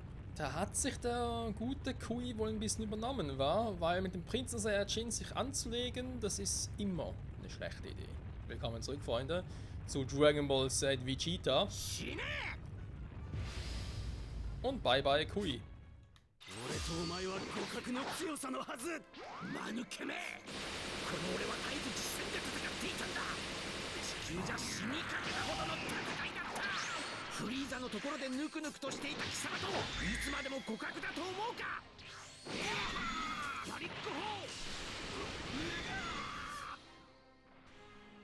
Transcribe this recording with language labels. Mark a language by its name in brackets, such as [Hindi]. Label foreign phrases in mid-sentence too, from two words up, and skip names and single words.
[German] Da hat sich der gute Kui wohl ein bisschen übernommen, war, weil mit dem Prinzen Saiyajin sich anzulegen, das ist immer eine schlechte Idee. Willkommen zurück, Freunde, zu Dragon Ball Z Vegeta. Und bye bye Kui. [Japanese] 俺とお前は互角の強さのはず。間抜けめ。この俺は大敵戦で戦っていたんだ。地球じゃ死にかけたほどの戦いだった。フリーザのところでぬくぬくとしていた貴様といつまでも互角だと思うか。やりっこほう。